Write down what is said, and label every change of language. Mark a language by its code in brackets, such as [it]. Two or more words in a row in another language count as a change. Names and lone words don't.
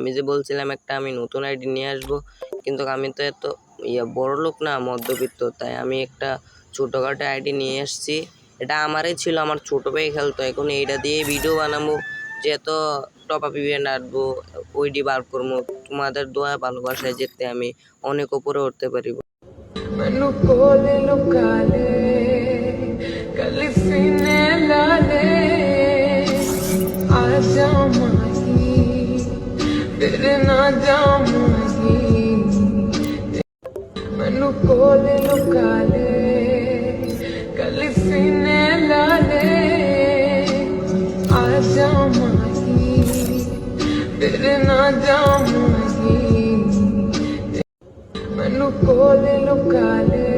[bn] আমি যে বলছিলাম আমি নতুন আইডি নিয়ে আসবো, কিন্তু আমি তো এত বড় লোক না, মধ্যবিত্ত, তাই আমি একটা ছোটোখাটো আইডি নিয়ে এসেছি। এটা আমারই ছিল, আমার ছোট ভাই খেলতো। এখন এইটা দিয়ে ভিডিও বানাবো, যে এত [en] top up event [bn] আনবো, ওইডি বার করবো। তোমাদের দোয়া ভালোবাসায় যেতে আমি অনেক উপরে উঠতে পারিব। [pa] ਮੈਨੂੰ ਕੋਲੇ ਲੁਕਾ ਲੈ ਕਲੀ ਸੀਨੇ ਲਾ ਲੈ ਆ ਜਾ ਮਾਹੀ ਤੇਰੇ ਨਾ ਜਾ ਮਾਹੀ ਮੈਨੂੰ ਕੋਲੇ ਲੁਕਾ ਲੈ ਕਲੀ ਸੀਨੇ ਲਾ ਲੈ ਆ ਜਾ ਮਾਹੀ ਤੇਰੇ ਨਾ ਜਾ ਮਾਹੀ ਮੈਨੂੰ ਕੋਲੇ ਲੁਕਾ ਲੈ